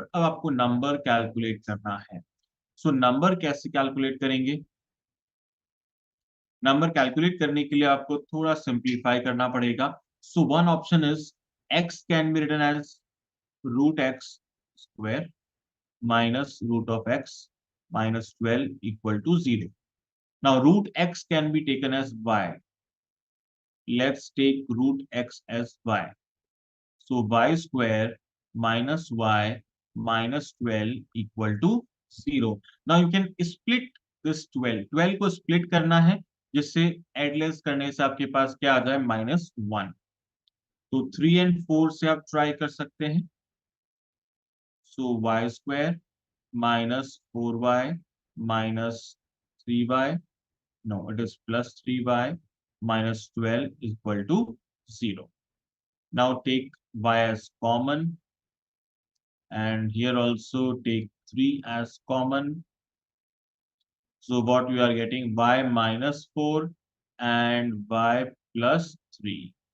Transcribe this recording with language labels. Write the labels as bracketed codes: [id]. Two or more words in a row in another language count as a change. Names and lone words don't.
[hi] अब आपको [en] number calculate [hi] करना है। [en] so number [hi] कैसे कैलकुलेट करेंगे? [en] number calculate [hi] करने के लिए आपको थोड़ा सिंप्लीफाई करना पड़ेगा। [en] so one option is x can be written as root x square minus root of x minus 12 equal to 0. Now root x can be taken as y. Let's take root x as y. So y square minus y minus 12 equal to 0. Now you can split this 12. [hi] 12 को split करना है जिससे एडलेस करने से आपके पास क्या आ जाए? -1. तो 3 and 4 से आप ट्राई कर सकते हैं। [en] So y square minus 4y minus 3y. No, it is plus 3y minus 12 is equal to 0. Now take y as common. And here also take 3 as common. So what we are getting? Y minus 4 and y plus 3.